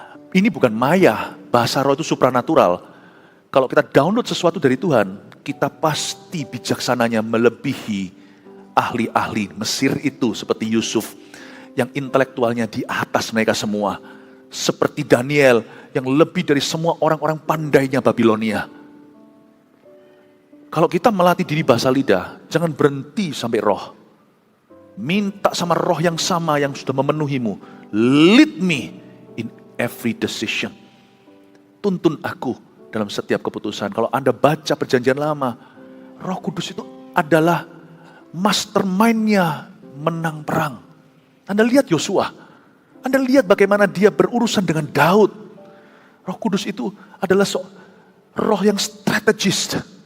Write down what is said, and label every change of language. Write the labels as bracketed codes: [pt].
[id] Ini bukan maya, bahasa roh itu supranatural. Kalau kita download sesuatu dari Tuhan, kita pasti bijaksananya melebihi ahli-ahli Mesir itu seperti Yusuf yang intelektualnya di atas mereka semua. Seperti Daniel yang lebih dari semua orang-orang pandainya Babilonia. Kalau kita melatih diri bahasa lidah, jangan berhenti sampai roh. Minta sama roh yang sama yang sudah memenuhimu. [en] Lead me in every decision. [id] Tuntun aku dalam setiap keputusan. Kalau Anda baca perjanjian lama, Roh Kudus itu adalah mastermind-nya menang perang. Anda lihat Yosua. Anda lihat bagaimana dia berurusan dengan Daud. Roh Kudus itu adalah roh yang strategis.